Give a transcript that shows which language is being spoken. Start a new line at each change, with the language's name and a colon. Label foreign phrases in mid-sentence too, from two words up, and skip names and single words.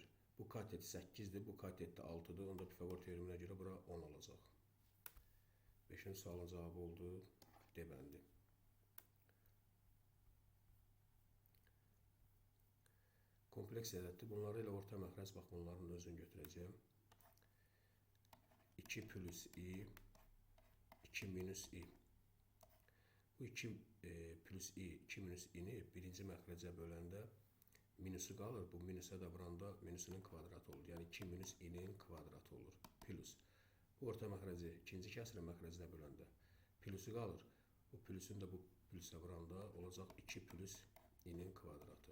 Azerbaijani: Bu katet 8'dir, bu katet də 6'dır. Onda Pifagor teoreminə görə bura 10 olacaq. 5-ci sualın cavabı oldu D bəndi. Kompleks ədəddir. Bunları ilə orta məxrəc, bax bunların özünü götürəcəyim. 2 plus i, 2 minus i. Bu 2 plus i, 2 minus i-ni birinci məxrəcə böləndə minusu qalır. Bu minusa da vuranda minusunun kvadratı olur. Yəni 2 minus i-nin kvadratı olur. Plus. Bu orta məxrəci ikinci kəsrə məxrəcinə böləndə plusu qalır. Bu plusun da bu plusa vuranda olacaq 2 plus i-nin kvadratı.